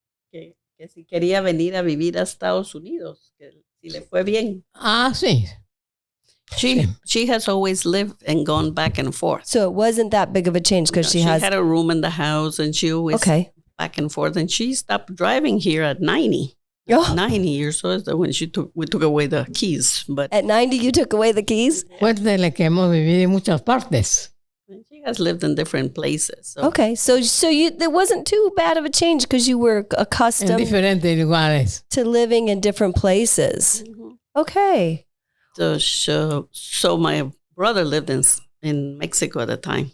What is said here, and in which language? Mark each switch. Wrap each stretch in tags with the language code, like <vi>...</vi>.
<es>que si quería venir a vivir a Estados Unidos, que si le fue bien. sí.</es> <en>She has always lived and gone back and forth. So it wasn't that big of a change because she had a room in the house and she always back and forth. And she stopped driving here at 90. 90 years old when we took away the keys. But at 90, you took away the keys?</en> <es>Cuéntele que hemos vivido en muchas partes.</es> <en>She has lived in different places. So. Okay, so there wasn't too bad of a change because you were accustomed</en> <es>en diferentes lugares.</es> <en>To living in different places. Mm-hmm. Okay. So my brother lived in Mexico at the time.</en>